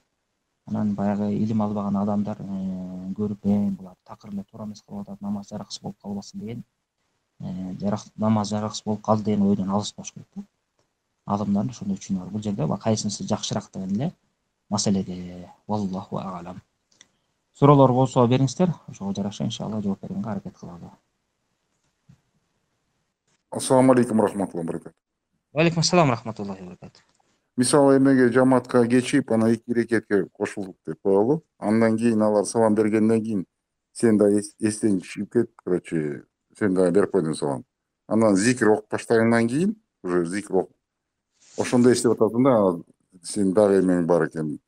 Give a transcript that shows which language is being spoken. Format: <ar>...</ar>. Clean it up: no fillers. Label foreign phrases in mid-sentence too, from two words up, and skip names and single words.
<ky>Анан баягы илим албаган адамдар көрүп, булар такыр эле туура эмес кылып атат, намаз жараксыз болуп калбасын деген, намаз жараксыз болуп калды деген ойдон алыс болуш керек да. Адамдардын ошондой үчүнү бар. Бул жерде кайсынысы жакшыраак деген эле маселеде.</ky> <ar>والله أعلم.</ar> <ky>Суроолор болсо бериңиздер, ошого жараша иншалла жооп бергенге аракет кылалы.</ky> <ar>السلام عليكم رحمة الله وبركاته. وعليكم السلام رحمة الله وبركاته.</ar> <ky>Мисалы, эмеге жамаатка кечип, ана 2 рекетке кошулдук деп коелу. Андан кийин алар салам бергенден кийин сен да эстен чыгып кетип, короче, сен да берип койдуң салам. Анан зикир окуп баштагандан кийин, уже зикир окуп, ошондо эстеп атасың да, сен дагы эмең бар экен.</ky>